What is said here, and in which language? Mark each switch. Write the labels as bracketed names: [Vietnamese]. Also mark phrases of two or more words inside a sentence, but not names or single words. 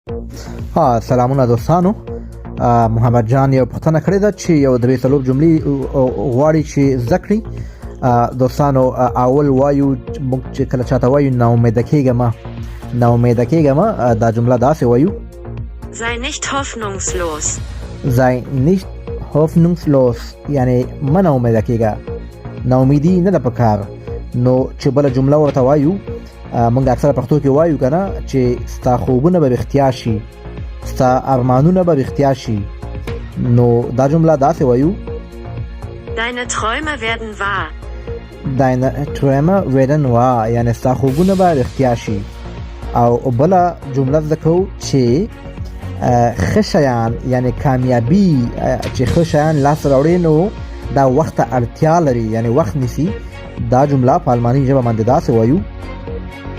[Pashto] سلامونه دوستانو. محمد جان یو پوښتنه کړې ده چې یو درې څلور جملې غواړي چې زده کړي. دوستانو اول وایو موږ چې کله چاته وایو نا امیده کېږم دا جمله داسې وایو: [German] Sei nicht hoffnungslos. sei nicht hoffnungslos [Pashto] یعنی مه نا امیده کېږه، نا امیدي نه ده پکار. نو چې بله جمله ورته وایو موږ اکثره پښتو کې وایو که نه چې ستا خوبونه به رښتیا شي، ستا ارمانونه به رښتیا شي. نو دا جمله داسې وایو: [German] Deine Träume werden wahr. deine Träume werden wahr [Pashto] یعنی ستا خوبونه به رښتیا شي. او بله جمله زده کوو چې ښه شیان یعنی کامیابي چې ښه شیان لاس راوړي نو دا وخت ته اړتیا لري یعنی وخت نیسي. دا جمله په الماني ژبه باندې داسې وایو: